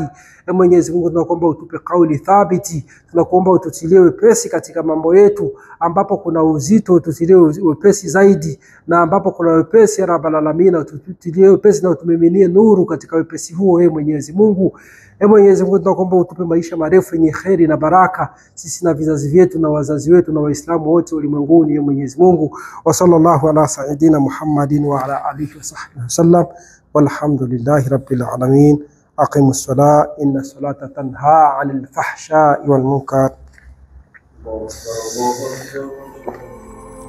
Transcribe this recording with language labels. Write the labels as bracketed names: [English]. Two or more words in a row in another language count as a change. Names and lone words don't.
[Swahili] Ya Mwenyezi Mungu tunakuomba utupe kauli thabiti. Tunakuomba ututilie wepesi katika mambo yetu, ambapo kuna uzito ututilie wepesi zaidi, na ambapo kuna wepesi [Arabic] يا رب العالمين [Swahili] ututilie wepesi na utumiminie nuru katika wepesi huo. Ya Mwenyezi Mungu, ya Mwenyezi Mungu tunakuomba utupe maisha marefu yenye kheri na baraka sisi na vizazi vyetu na wazazi wetu na Waislamu wote ulimwenguni. [Arabic] Ya Mwenyezi Mungu, وصلى الله على سيدنا محمد وعلى آله وصحبه وسلم والحمد لله رب العالمين. أقم الصلاة إن الصلاة تنهى عن الفحشاء والمنكر.